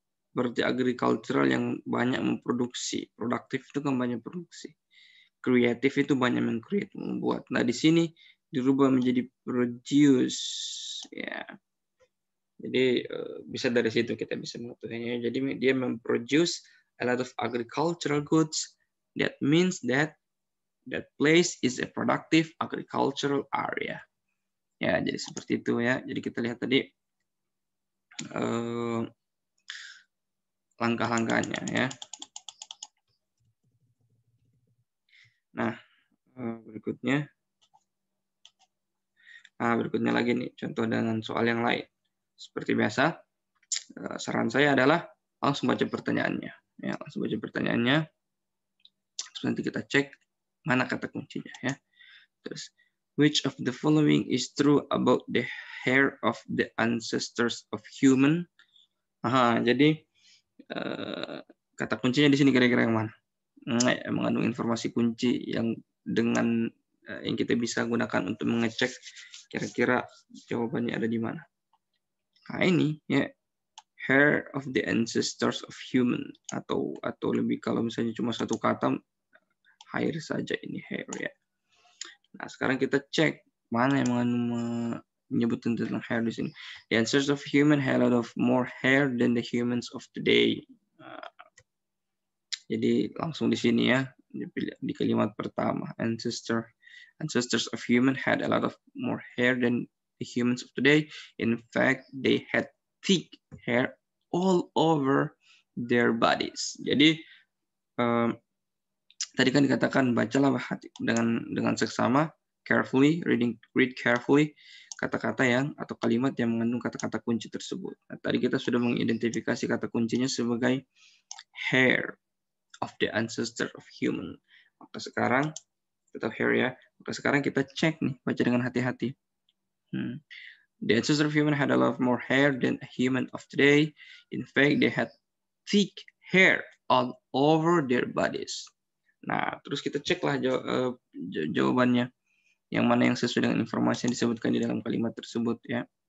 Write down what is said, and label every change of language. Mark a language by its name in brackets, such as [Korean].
[Indonesian] Berarti agricultural yang banyak memproduksi. Produktif itu kan banyak produksi. Kreatif itu banyak meng-create, membuat. Nah di sini dirubah menjadi produce ya. Jadi bisa dari situ kita bisa mengetahuinya. [English] Jadi dia memproduce a lot of agricultural goods. That means that place is a productive agricultural area. [Indonesian] Ya, jadi seperti itu ya. Jadi kita lihat tadi langkah-langkahnya ya. Nah, berikutnya. Nah, berikutnya lagi nih, contoh dengan soal yang lain. Seperti biasa, saran saya adalah langsung baca pertanyaannya. Ya, langsung baca pertanyaannya. Terus nanti kita cek mana kata kuncinya ya. [English] Terus, which of the following is true about the hair of the ancestors of human? [Indonesian] Jadi kata kuncinya di sini kira-kira yang mana? Mengandung informasi kunci yang dengan yang kita bisa gunakan untuk mengecek kira-kira jawabannya ada di mana. Nah ini ya, hair of the ancestors of human, atau lebih kalau misalnya cuma satu kata, hair saja ini hair ya. Nah sekarang kita cek mana yang menyebut tentang hair di sini. [English] The ancestors of human had a lot of more hair than the humans of today. [Indonesian] Jadi langsung di sini ya, di kalimat pertama, ancestors of human had a lot of more hair than the humans of today. [English] In fact, they had thick hair all over their bodies. [Indonesian] Jadi tadi kan dikatakan bacalah dengan seksama, carefully, read carefully kata-kata yang atau kalimat yang mengandung kata-kata kunci tersebut. Nah, tadi kita sudah mengidentifikasi kata kuncinya sebagai hair of the ancestor of human. Maka sekarang tetap hair ya. Maka sekarang kita cek nih, baca dengan hati-hati. [English] The ancestor of human had a lot more hair than a human of today. In fact, they had thick hair all over their bodies. [Indonesian] Nah, terus kita ceklah jawabannya. Yang mana yang sesuai dengan informasi yang disebutkan di dalam kalimat tersebut ya.